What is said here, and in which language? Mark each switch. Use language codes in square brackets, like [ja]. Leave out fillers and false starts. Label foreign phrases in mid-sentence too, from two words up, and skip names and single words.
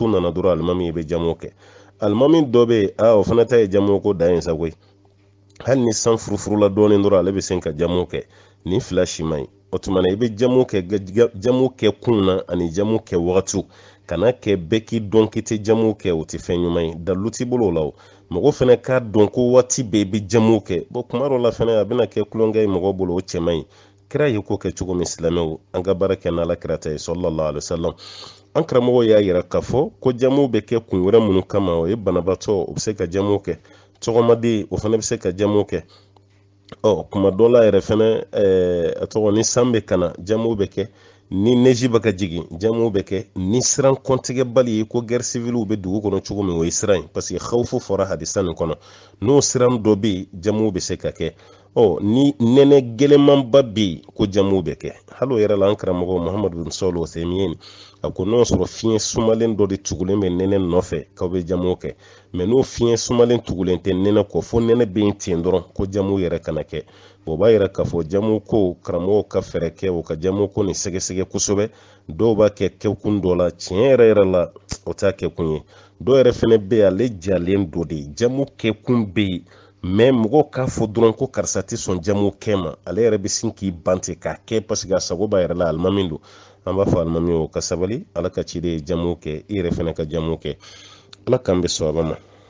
[bm] nana dɔrɔn alimami bɛ jamu kɛ alimami dɔ bɛ o fana ta ye jamu ko dan ye sago ye hali ni san furufurula dɔɔnin dɔrɔn ale bɛ se ka jamu kɛ ni fila si man ɲi o tuma na i bɛ jamu kɛ kun na ani jamu kɛ wagatiw kana kɛ bɛɛ k'i dɔn k'i tɛ jamu kɛ o tɛ fɛn ɲuman ye dalilu t'i bolo o la o mɔgɔ fana k'a dɔn ko waati bɛɛ i bɛ jamu kɛ kuma dɔ la fana a bɛna kɛ kulonkɛ ye mɔgɔ bolo o cɛ man ɲi kira ye ko kɛ cogo min silamɛw an ka baara kɛ n'ala kira ta ye [ar] صلى الله عليه وسلم [bm] an karamɔgɔ y'a yira k'a fɔ ko jamu bɛ kɛ kun wɛrɛ minnu kama o ye banabaatɔ o bɛ se ka jamu kɛ tɔgɔmaden o fana bɛ se ka jamu kɛ kuma dɔ la yɛrɛ fana a tɔgɔ ni san bɛ kana jamu bɛ kɛ ni neji bɛ ka jigin jamu bɛ kɛ ni siran kɔntigɛbali ye ko [fr] guerre civile [bm] bɛ dugu kɔnɔ cogo min o ye siran ye [fr] parce que [bm] khawfu fɔra hadisa nin kɔnɔ n'o siran dɔ bɛ yen jamu bɛ se ka kɛ ni nene geleman babbi ko jamu be ke halo yara lan karamɔgɔ Muhammad bin Salih Uthaymin a ko n'o sɔrɔ fiɲɛ sumalen dɔ de tugulen bɛ nɛnɛ nɔfɛ k'aw bɛ jamu kɛ mais n'o fiɲɛ sumalen tugulen tɛ nɛnɛ kɔ fo nɛnɛ bɛ yen ten dɔrɔn ko jamu yɛrɛ kana kɛ o b'a yira k'a fɔ jamu ko karamɔgɔw ka fɛɛrɛ kɛ o ka jamu ko nin sɛgɛsɛgɛ kosɛbɛ dɔw b'a kɛ kɛkun dɔ la tiɲɛ yɛrɛ la o t'a kɛkun ye dɔw yɛrɛ fɛnɛ bɛ yen ale jalen dɔ de jamu kɛkun bɛ yen mais mɔgɔw k'a fɔ dɔrɔn ko karisa tɛ sɔn jamu kɛ ma ale yɛrɛ bɛ sin k'i bante k'a kɛ [fr] parce que [bm] a sago b'a yɛrɛ la alimami don an b'a fɔ alimami o ka sabali ala ka ci de ye jamu kɛ i yɛrɛ fɛnɛ ka jamu kɛ ala k'an bɛ sɔn a ma